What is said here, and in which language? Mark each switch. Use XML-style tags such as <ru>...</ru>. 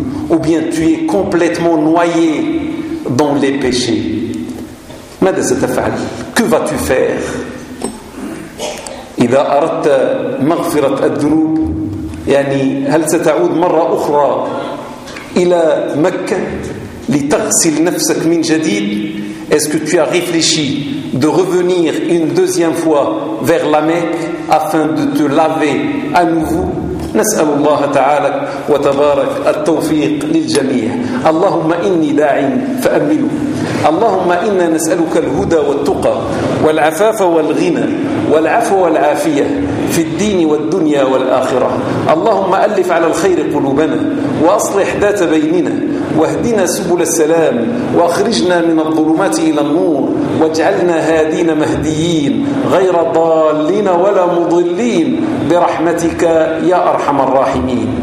<fr>Ou bien tu es complètement noyé dans les péchés. Que vas-tu faire.</fr> <ar>إذا أردت مغفرة الذنوب يعني هل ستعود مرة أخرى إلى مكة لتغسل نفسك من جديد.</ar> <fr>Est-ce que tu as réfléchi de revenir une deuxième fois vers la Mecque afin de te laver à nouveau.</fr> <ar>نسأل الله تعالى وتبارك التوفيق للجميع. اللهم إني داع فأمله. اللهم إنا نسألك الهدى والتقى والعفاف والغنى والعفو والعافية في الدين والدنيا والآخرة. اللهم ألف على الخير قلوبنا وأصلح ذات بيننا واهدنا سبل السلام وأخرجنا من الظلمات إلى النور واجعلنا هادين مهديين غير ضالين ولا مضلين برحمتك يا أرحم الراحمين.</ar>